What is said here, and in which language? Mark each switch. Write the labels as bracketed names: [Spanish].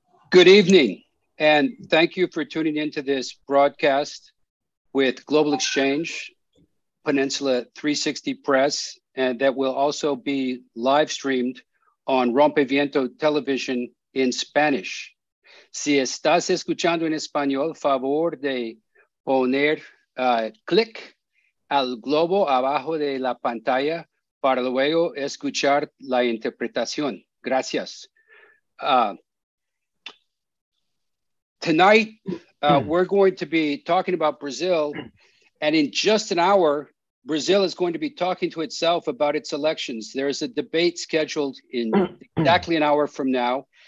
[English] Good evening, and thank you for tuning into this broadcast with Global Exchange, Peninsula 360 Press, and that will also be live streamed on Rompeviento television in Spanish. [Spanish] Si estás escuchando en español, favor de poner clic al globo abajo de la pantalla para luego escuchar la interpretación. Gracias. [English] Tonight, we're going to be talking about Brazil, and in just an hour, Brazil is going to be talking to itself about its elections. There's a debate scheduled in exactly an hour from now.